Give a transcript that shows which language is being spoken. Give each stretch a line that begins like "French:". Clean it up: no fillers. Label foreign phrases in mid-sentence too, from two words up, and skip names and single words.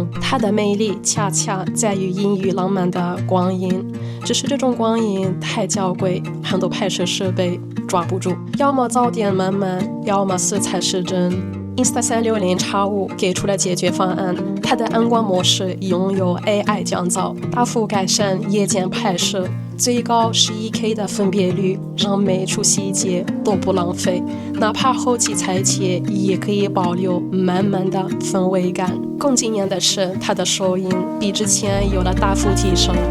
Chinese: 它的魅力恰恰在於陰鬱浪漫的光影，只是這種光影太嬌貴，很多拍攝設備抓不住，要麼噪點滿滿，要麼色彩失真。Insta360X5給出了解決方案，它的暗光模式擁有 AI 降噪，大幅改善夜間拍攝，最高11K 的分辨率，讓每處細節都不浪費，哪怕後期裁切也可以保留滿滿的氛圍感。更驚豔的是，它的收音比之前有了大幅提升。